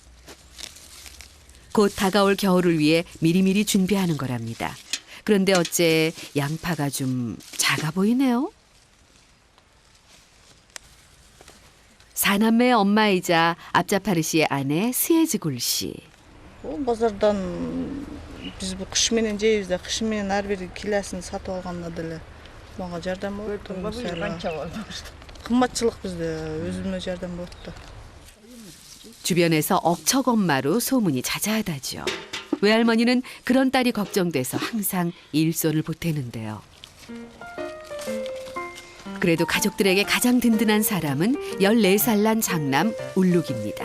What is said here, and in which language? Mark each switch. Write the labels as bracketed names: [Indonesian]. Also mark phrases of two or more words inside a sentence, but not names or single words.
[Korean] 곧 다가올 겨울을 위해 미리미리 준비하는 거랍니다. 그런데 어째 양파가 좀 작아 보이네요. 사남매의 엄마이자 앞자파르 씨의 아내 스예즈굴 씨. [Kyrgyz] Базардан биз бу кыш менен жейбиз да, кыш менен ар бир килесин сатып алганда деле мага жардам болот. кымбатчылык бизде өзүмө жардам болот да. [Korean] 주변에서 억척엄마로 소문이 자자하다죠. 외할머니는 그런 딸이 걱정돼서 항상 일손을 보태는데요. 그래도 가족들에게 가장 든든한 사람은 14살 난 장남 울룩입니다.